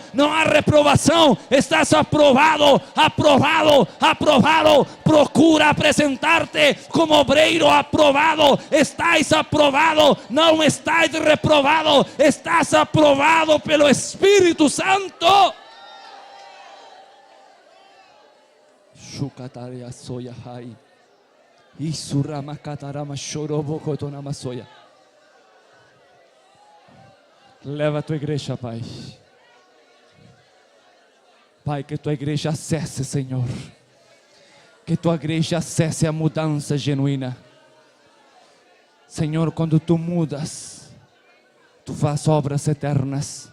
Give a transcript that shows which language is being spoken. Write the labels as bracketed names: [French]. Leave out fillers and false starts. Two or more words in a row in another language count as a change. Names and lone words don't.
[Portuguese] Não há reprovação, estás aprovado, aprovado, aprovado. Procura apresentar-te como obreiro aprovado. Estás aprovado, não estás reprovado, estás aprovado pelo Espírito Santo. Shukataria soya hai. Isurama katarama shorobo tonama soya. Leva a tua igreja, Pai. Pai, que tua igreja acesse, Senhor. Que tua igreja acesse a mudança genuína. Senhor, quando tu mudas, tu faz obras eternas.